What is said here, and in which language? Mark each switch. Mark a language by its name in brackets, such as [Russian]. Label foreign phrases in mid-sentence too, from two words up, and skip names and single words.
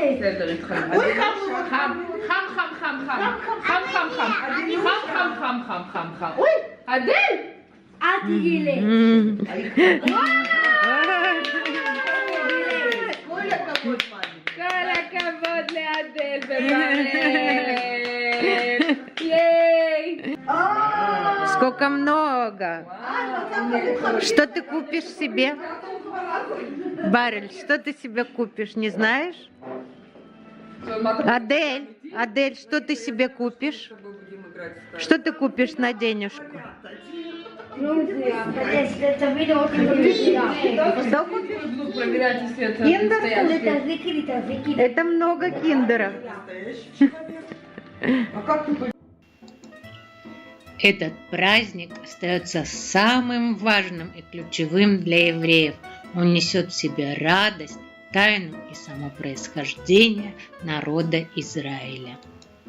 [Hebrew] בסדר, התחלנו. חם. אוי, אדל! אל תגיעי לי. כל הכבוד לאדל ובראל. ייי! [Russian] Сколько много. Что ты купишь себе? Барель, что ты себе купишь, не знаешь? Адель, что ты себе купишь? Что ты купишь на денежку? [Hebrew] תביא לראות אם זה מצוין. [Russian] Что купишь? Буду проверять, если это Киндер? настоящий. [Hebrew] תזריקי לי. [Russian] Это много киндеров. А как ты Этот праздник остается самым важным и ключевым для евреев. Он несет в себе радость, тайну и само происхождение народа Израиля.